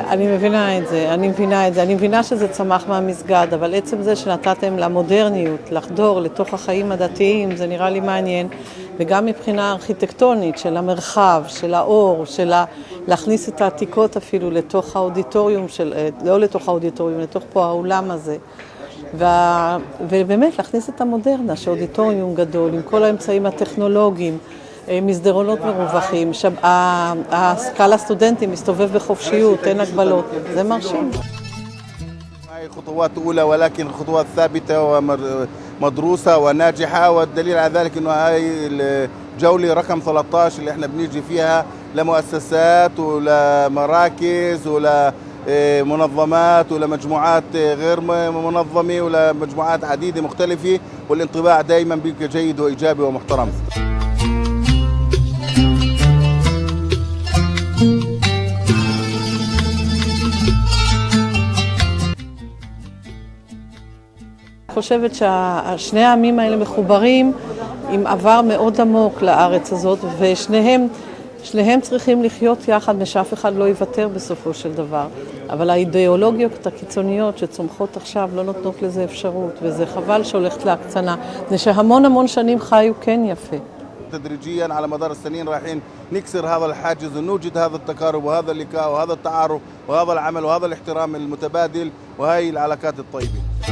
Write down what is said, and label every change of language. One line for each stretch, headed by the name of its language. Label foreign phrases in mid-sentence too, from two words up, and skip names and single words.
Hebrew: אני מבינה את זה, אני מבינה שזה צמח מהמסגד, אבל עצם זה שנתתם למודרניות, לחדור לתוך החיים הדתיים, זה נראה לי מעניין, וגם מבחינה ארכיטקטונית של המרחב, של האור, של להכניס את העתיקות אפילו לתוך האודיטוריום, לא לתוך האודיטוריום, לתוך פה האולם הזה. ובאמת להכניס את המודרנה, שאודיטוריום גדול, עם כל האמצעים הטכנולוגיים, מסדרונות מרווחים, הקהל הסטודנטים מסתובב בחופשיות, אין הגבלות, זה מרשים.
Arabic: خطوات أولى ولكن خطوات ثابتة ومدروسة وناجحة، والدليل على ذلك إنه هاي الجولة رقم 13 اللي إحنا بنيجي فيها لمؤسسات ولمراكز منظمات ولا مجموعات غير منظمة ولا مجموعات عديدة مختلفة، والانطباع دائما بيبقى جيد وإيجابي ومحترم.
Hebrew: אני חושבת ששני העמים האלה מחוברים עם עבר מאוד עמוק לארץ הזאת, ושניהם צריכים לחיות יחד, ושאף אחד לא יוותר בסופו של דבר. אבל האידיאולוגיות הקיצוניות שצומחות עכשיו לא נותנות לזה אפשרות, וזה חבל שהולכת להקצנה. זה שהמון שנים חיו כן יפה.
Arabic: تدريجيا على مدار السنين رايحين نكسر هذا الحاجز ونوجد هذا التقارب وهذا اللقاء وهذا التعارف وهذا العمل وهذا الاحترام المتبادل وهي العلاقات الطيبة.